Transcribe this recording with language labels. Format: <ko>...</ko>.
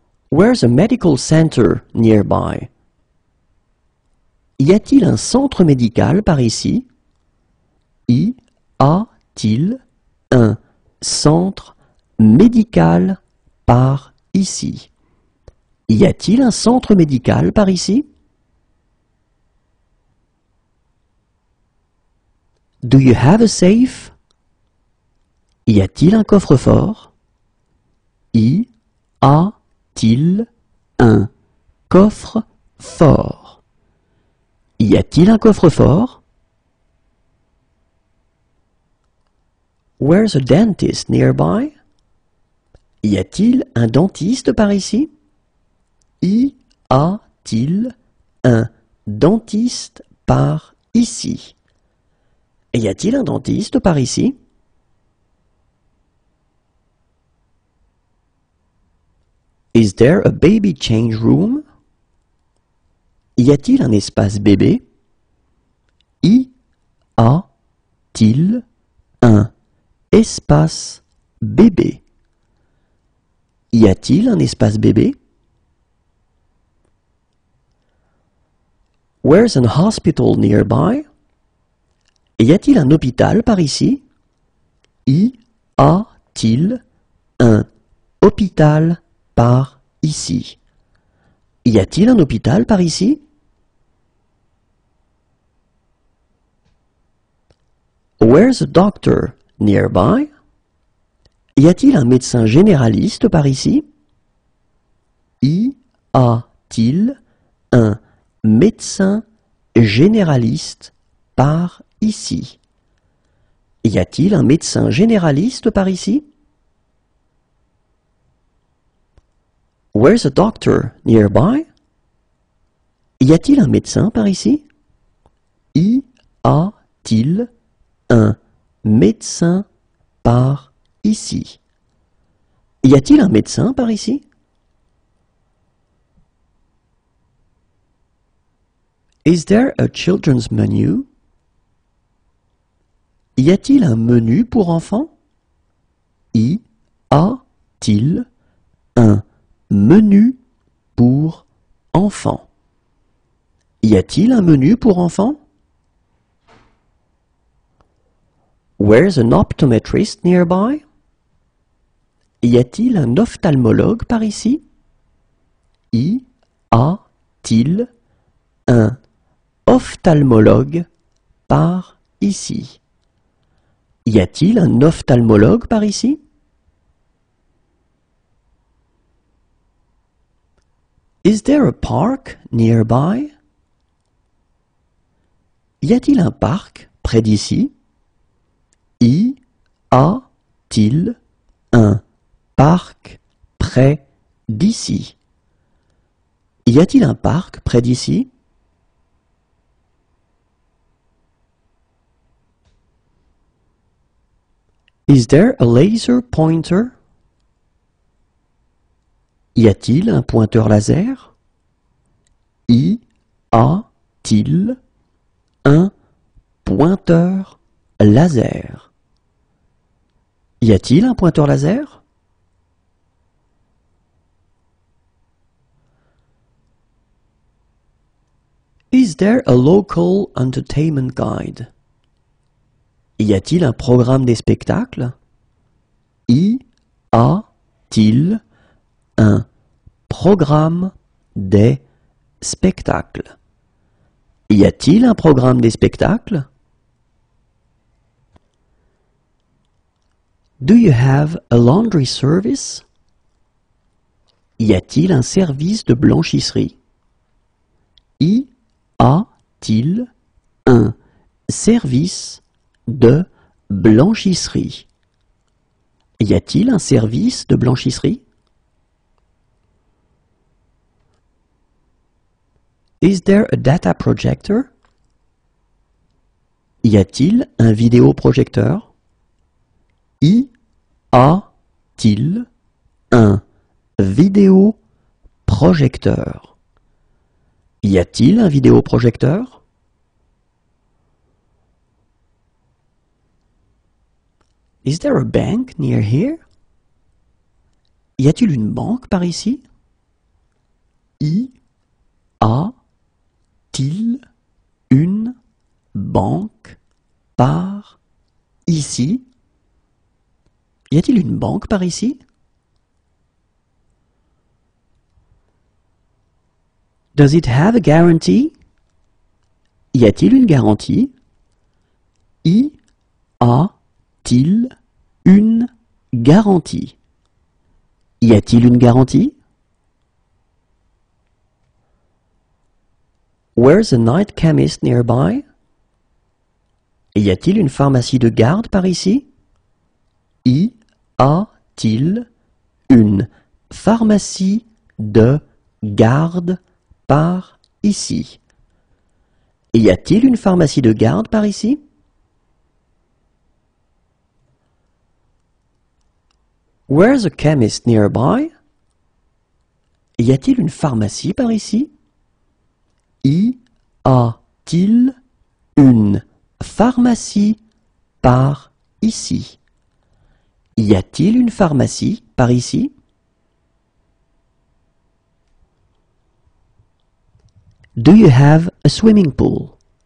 <en>Where's a medical center nearby?</en> <fr>Y a-t-il un centre médical par ici? Y a-t-il un centre médical par ici? Y a-t-il un centre médical par ici?</fr> <en>Do you have a safe?</en> <fr>Y a-t-il un coffre-fort? Y a-t-il un coffre-fort? Y a-t-il un coffre-fort?</fr> <en>Where's a dentist nearby?</en> <fr>Y a-t-il un dentiste par ici? Y a-t-il un dentiste par ici? Y a-t-il un dentiste par ici?</fr> <en>Is there a baby change room?</en> <fr>Y a-t-il un espace bébé? Y a-t-il un espace bébé? Y a-t-il un espace bébé?</fr> <en>Where's an hospital nearby?</en> <fr>Y a-t-il un hôpital par ici? Y a-t-il un hôpital par ici? Y a-t-il un hôpital par ici?</fr> <en>Where's a doctor nearby?</en> <fr>Y a-t-il un médecin généraliste par ici? Y a-t-il un médecin généraliste par ici? Y a-t-il un médecin généraliste par ici?</fr> <en>Where's a doctor nearby?</en> <fr>Y a-t-il un médecin par ici? Y a-t-il un médecin par ici? Y a-t-il un médecin par ici?</fr> <en>Is there a children's menu?</en> <fr>Y a-t-il un menu pour enfants? Y a-t-il un menu pour enfants? Y a-t-il un menu pour enfants?</fr> <en>Where's an optometrist nearby?</en> <fr>Y a-t-il un ophtalmologue par ici? Y a-t-il un ophtalmologue par ici? Y a-t-il un ophtalmologue par ici?</fr> <en>Is there a park nearby?</en> <fr>Y a-t-il un parc près d'ici? Y a-t-il un parc près d'ici? Y a-t-il un parc près d'ici?</fr> <en>Is there a laser pointer?</en> <fr>Y a-t-il un pointeur laser? Y a-t-il un pointeur laser? Y a-t-il un pointeur laser?</fr> <en>Is there a local entertainment guide?</en> <fr>Y a-t-il un programme des spectacles? Y a-t-il un programme des spectacles? Y a-t-il un programme des spectacles?</fr> <en>Do you have a laundry service?</en> <fr>Y a-t-il un service de blanchisserie? Y a-t-il un service de blanchisserie? Y a-t-il un service de blanchisserie?</fr> <en>Is there a data projector?</en> <fr>Y a-t-il un vidéoprojecteur? Y a-t-il un vidéoprojecteur? Y a-t-il un vidéoprojecteur?</fr> <en>Is there a bank near here?</en> <fr>Y a-t-il une banque par ici? Y a-t-il une banque par ici? Y a-t-il une banque par ici?</fr> <en>Does it have a guarantee?</en> <fr>Y a-t-il une garantie? Y a-t-il une garantie? Y a-t-il une garantie?</fr> <en>Where's a night chemist nearby?</en> <fr>Y a-t-il une pharmacie de garde par ici? Y a-t-il une pharmacie de garde par ici? Y a-t-il une pharmacie de garde par ici?</fr> <en>Where's a chemist nearby?</en> <fr>Y a-t-il une pharmacie par ici? Y a-t-il une pharmacie par ici? Y a-t-il une pharmacie par ici?</fr> <en>Do you have a swimming pool?</en>